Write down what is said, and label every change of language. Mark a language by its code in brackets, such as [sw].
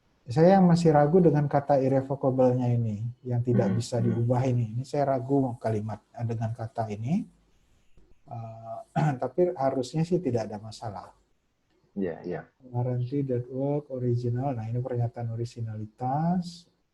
[id] Saya masih ragu dengan kata irrevocable-nya ini, yang tidak bisa diubah ini. Ini saya ragu kalimat dengan kata ini. Tapi harusnya sih tidak ada masalah. Iya. [en] Guarantee that work original. [id] Nah, ini pernyataan originalitas.